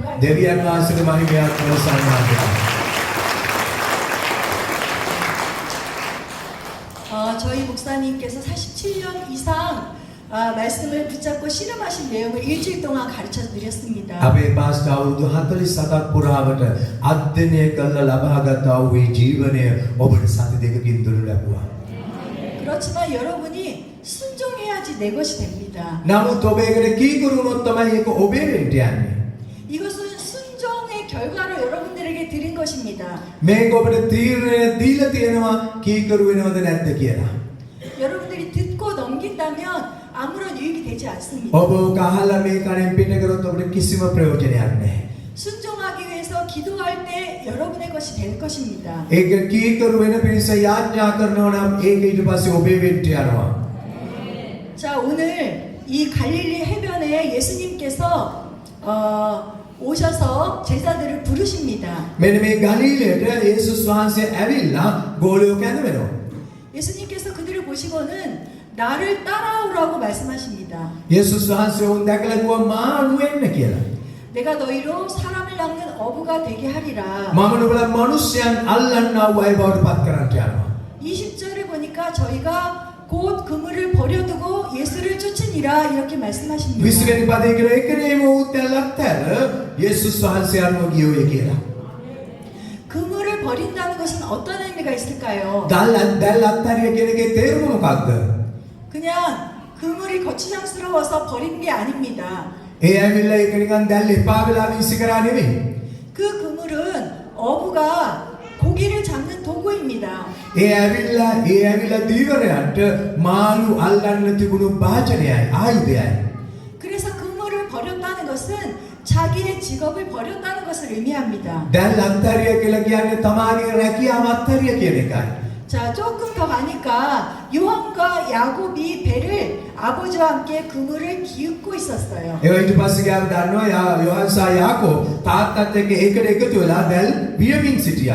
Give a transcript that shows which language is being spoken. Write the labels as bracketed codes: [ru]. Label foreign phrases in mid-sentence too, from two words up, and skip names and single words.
[si] දෙවියන් වහන්සේගේ මහිමයක් ප්‍රසන්නයි. [ko] 저희 목사님께서 47년 이상 말씀을 붙잡고 씨름하신 내용을 일주일 동안 가르쳐 드렸습니다. [si] අපේ පාස්ටර් අවුරුදු 47ක් පුරාවට අධ්‍යයනය කළ ලබාගත් වූ ජීවනය ඔබට සති දෙකකින් දුරු ලැබුවා. [ko] 그렇지만 여러분이 순종해야지 내 것이 됩니다. [si] නමුත් ඔබ ඒකට කීකරු වුණොත් තමයි ඒක ඔබේ වෙන්න යන්නේ. [ko] 이것은 순종의 결과로 여러분들에게 드린 것입니다. [si] මේක ඔබට තීරණය දීලා තියෙනවා කීකරු වෙනවද නැද්ද කියලා. [ko] 여러분들이 듣고 넘긴다면 아무런 유익이 되지 않습니다. [si] ඔබ ඔක අහලා මේ කණෙන් පිට කරොත් ඔබට කිසිම ප්‍රයෝජනයක් නැහැ. [ko] 순종하기 위해서 기도할 때 여러분의 것이 될 것입니다. [si] ඒක කීකරු වෙන පිණිස යාඥා කරනවා නම් ඒක ඊට පස්සේ ඔබේ වෙන්න යනවා. [ko] 자, 오늘 이 갈릴리 해변에 예수님께서 오셔서 제자들을 부르십니다. [si] මෙන්න මේ ගලීලයට යේසුස් වහන්සේ ඇවිල්ලා ගෝලියෝ කැඳවෙනවා. [ko] 예수님께서 그들을 보시고는 나를 따라오라고 말씀하십니다. [si] යේසුස් වහන්සේ උන් දැකලා කිව්වා මා අනුවෙන්න කියලා. [ko] 내가 너희로 사람을 낚는 어부가 되게 하리라. [si] මම නුඹලා මිනිස්යන් අල්ලන්නා වූ අය බවට පත් කරන්නට යනවා. [ko] 20절에 보니까 저희가 곧 그물을 버려두고 예수를 쫓으니라 이렇게 말씀하십니다. [si] 20 වෙනි පදේ කියන එකනේම උත්තර ලක්තර යේසුස් වහන්සේ අනුව ගියෝය කියලා. [ko] 그물을 버린다는 것은 어떤 의미가 있을까요? [si] දැල් අත්හැරිය කියන එකේ තේරුම මොකක්ද? [ko] 그냥 그물이 거추장스러워서 버린 게 아닙니다. [si] ඒ ඇවිල්ලා ඒක නිකන් දැල් එපා වෙලා විසි කරා නෙමෙයි. [ko] 그 그물은 어부가 고기를 잡는 도구입니다. [si] ඒ ඇවිල්ලා දීවරයන්ට මාළු අල්ලන්න තිබුණු භාජනයයි ආයුධයයි. [ko] 그래서 그물을 버렸다는 것은 자기의 직업을 버렸다는 것을 의미합니다. [si] දැල් අත්හැරිය කියලා කියන්නේ තමාගේ රැකියාව අත්හැරිය කියන එකයි. [ko] 자, 조금 더 가니까 요한과 야곱이 배를 아버지와 함께 그물을 기웃고 있었어요. [si] ඒ ඊට පස්සේ ගාව දන්නවා යෝහන්ස යාකෝබ් තාත්තත් එක්ක ඒකට එකතු වෙලා දැල් වියමින් සිටියා.